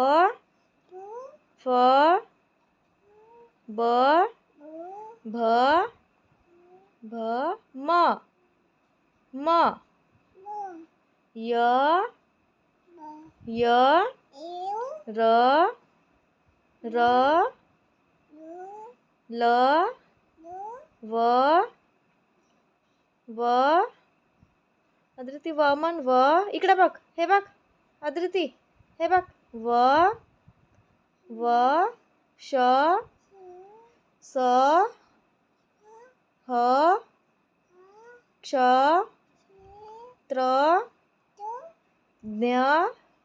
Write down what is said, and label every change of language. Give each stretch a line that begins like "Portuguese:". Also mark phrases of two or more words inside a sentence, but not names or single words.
Gujarati: ફ બ ભ ભ મ મ ય ય ર ર લ વ વ
Marathi: अदिति व मन व इकडे बघ हे बघ अदिति हे बघ व व श स ह क्ष त्र ज्ञ